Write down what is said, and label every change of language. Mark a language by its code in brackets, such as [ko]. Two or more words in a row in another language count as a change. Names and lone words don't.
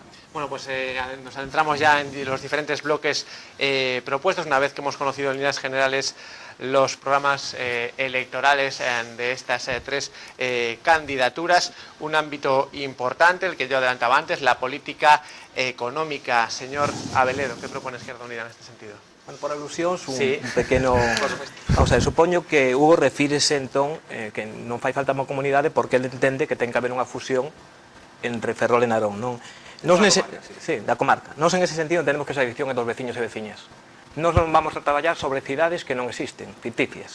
[es] Bueno, pues nos adentramos ya en los diferentes bloques propuestos, una vez que hemos conocido en líneas generales los programas electorales de estas tres candidaturas. Un ámbito importante, el que yo adelantaba antes, la política económica. Señor Abeledo, ¿qué propone Izquierda Unida en este sentido? Bueno, por alusión, sí, [gl] un pequeno... Vamos a ver, supoño que Hugo refírese entón que non fai falta unha comunidade porque ele entende que ten que haber unha fusión entre Ferrol e Narón, non? Sí, da comarca. Nós en ese sentido [es] tenemos que [gl] ser adicción entre os veciños e veciñas. Nós non vamos a traballar sobre cidades que non existen, ficticias.